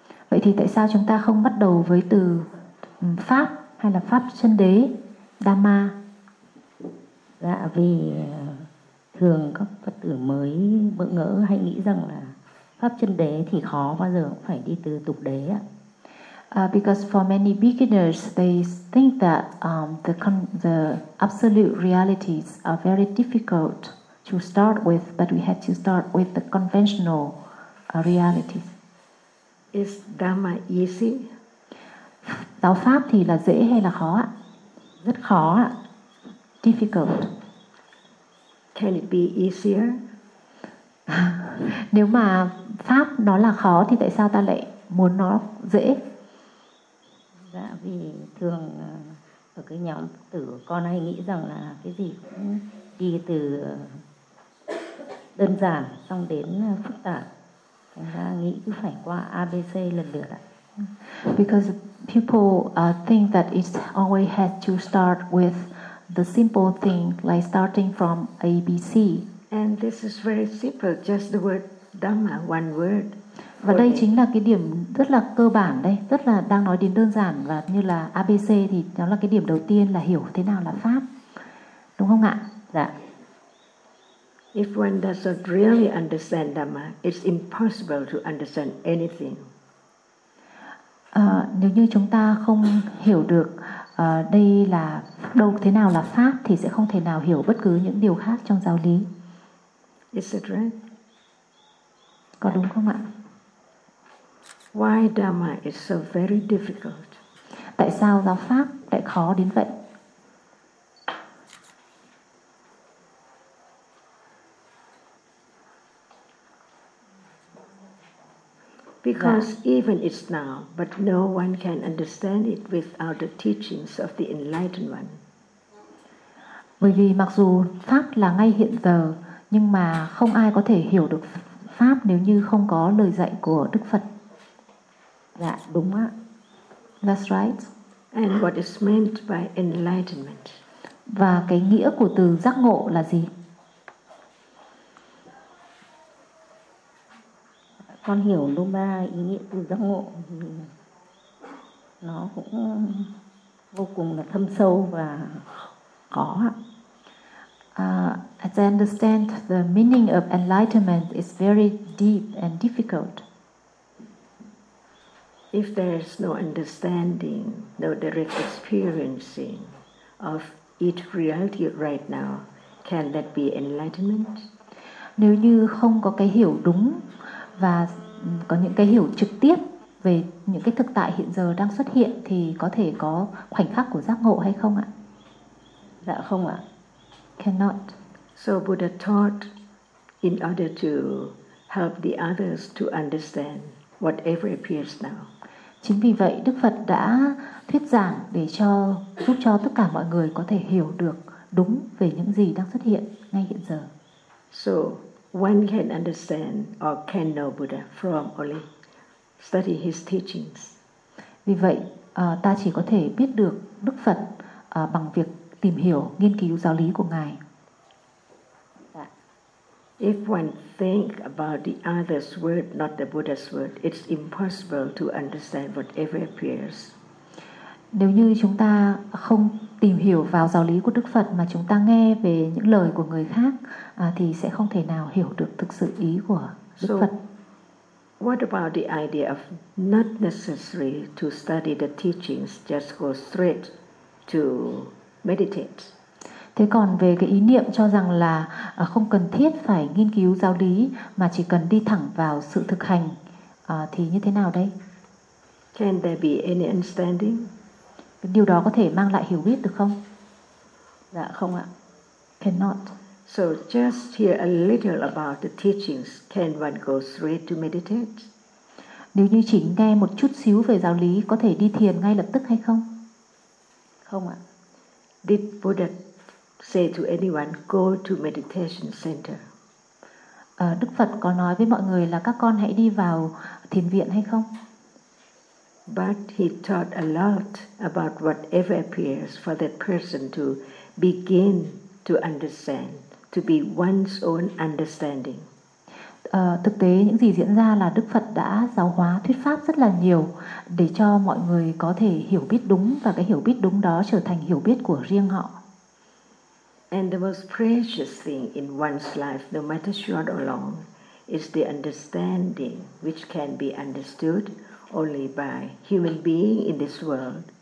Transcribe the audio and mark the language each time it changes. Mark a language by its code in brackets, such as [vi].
[vi] Vậy thì tại sao chúng ta không bắt đầu với từ pháp hay là pháp chân đế Dhamma? Dạ, vì thường các Phật tử mới bỡ ngỡ hay nghĩ rằng là pháp chân đế thì khó, bao giờ cũng phải đi từ tục đế ạ. [en] Because for many beginners, they think that the absolute realities are very difficult to start with, but we had to start with the conventional realities. Is Dhamma easy? [vi] Đạo pháp thì là dễ hay là khó ạ? Rất khó ạ. [en] Difficult. Can it be easier? [vi] Nếu mà pháp nó là khó thì tại sao ta lại muốn nó dễ? Dạ, vì thường ở cái nhóm tử con hay nghĩ rằng là cái gì cũng đi từ đơn giản xong đến phức tạp. Chúng ta nghĩ cứ phải qua ABC lần lượt ạ. [en] Because people think that it always had to start with the simple thing, like starting from ABC. And this is very simple, just the word Dhamma, one word. [vi] Và đây chính là cái điểm rất là cơ bản đây, rất là đang nói đến đơn giản và như là ABC thì nó là cái điểm đầu tiên là hiểu thế nào là pháp. Đúng không ạ? Dạ. [en] If one does not really understand Dhamma, it's impossible to understand anything. [vi] Nếu như chúng ta không hiểu được đây là đâu thế nào là pháp thì sẽ không thể nào hiểu bất cứ những điều khác trong giáo lý. [en] Is it right? [vi] Có đúng không ạ? [en] Why Dhamma is so very difficult? [vi] Tại sao giáo pháp lại khó đến vậy? [en] Because even it's now, but no one can understand it without the teachings of the Enlightened One. [vi] Bởi vì mặc dù pháp là ngay hiện giờ, nhưng mà không ai có thể hiểu được pháp nếu như không có lời dạy của Đức Phật. Dạ, đúng ạ. [en] That's right. And what is meant by enlightenment? [vi] Và cái nghĩa của từ giác ngộ là gì? Con hiểu nôm na ý nghĩa từ giác ngộ thì nó cũng vô cùng là thâm sâu và khó ạ. [en] As I understand, the meaning of enlightenment is very deep and difficult. If there is no understanding, no direct experiencing of each reality right now, can that be enlightenment? [vi] Nếu như không có cái hiểu đúng và có những cái hiểu trực tiếp về những cái thực tại hiện giờ đang xuất hiện thì có thể có khoảnh khắc của giác ngộ hay không ạ? Dạ không ạ. [en] Cannot. So Buddha taught in order to help the others to understand whatever appears now. [vi] Chính vì vậy Đức Phật đã thuyết giảng để cho giúp cho tất cả mọi người có thể hiểu được đúng về những gì đang xuất hiện ngay hiện giờ. [en] So one can understand or can know Buddha from only study his teachings. [vi] Vì vậy, ta chỉ có thể biết được Đức Phật bằng việc tìm hiểu, nghiên cứu giáo lý của Ngài. [en] If one think about the other's word, not the Buddha's word, it's impossible to understand whatever appears. [vi] Nếu như chúng ta không tìm hiểu vào giáo lý của Đức Phật mà chúng ta nghe về những lời của người khác thì sẽ không thể nào hiểu được thực sự ý của Đức Phật. [en] So, what about the idea of not necessary to study the teachings, just go straight to meditate? [vi] Thế còn về cái ý niệm cho rằng là không cần thiết phải nghiên cứu giáo lý mà chỉ cần đi thẳng vào sự thực hành thì như thế nào đây? [en] Can there be any understanding? [vi] Điều đó có thể mang lại hiểu biết được không? Dạ không ạ. [en] Cannot. So just hear a little about the teachings, can one go straight to meditate? [vi] Nếu như chỉ nghe một chút xíu về giáo lý có thể đi thiền ngay lập tức hay không? Không ạ. [en] Did Buddha say to anyone, go to meditation center? [vi] Đức Phật có nói với mọi người là các con hãy đi vào thiền viện hay không? [en] But he taught a lot about whatever appears for that person to begin to understand, to be one's own understanding. [vi] Thực tế những gì diễn ra là Đức Phật đã giáo hóa thuyết pháp rất là nhiều để cho mọi người có thể hiểu biết đúng và cái hiểu biết đúng đó trở thành hiểu biết của riêng họ. [en] And the most precious thing in one's life, no matter short or long, is the understanding which can be understood only by human being in this world.